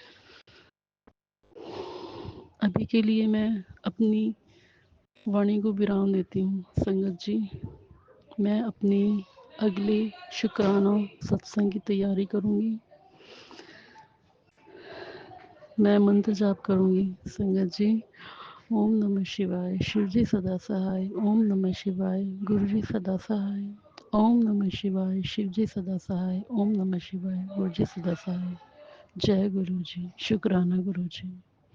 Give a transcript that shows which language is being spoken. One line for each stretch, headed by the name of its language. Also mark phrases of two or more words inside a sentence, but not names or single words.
Hindi: अभी के लिए मैं अपनी वाणी को विराम देती हूँ संगत जी. मैं अपनी अगली शुकराना सत्संग की तैयारी करूँगी, मैं मंत्र जाप करूँगी संगत जी.
Sanskrit: ओम् नमः शिवाय,
Hindi: शिव जी सदा सहाय,
Sanskrit: ओम् नमः शिवाय,
Hindi: गुरु जी सदा सहाय,
Sanskrit: ओम् नमः शिवाय,
Hindi: शिव जी सदा सहाय,
Sanskrit: ओम् नमः शिवाय,
Hindi: गुरु जी सदा सहाय. जय गुरु जी, शुकराना गुरु जी.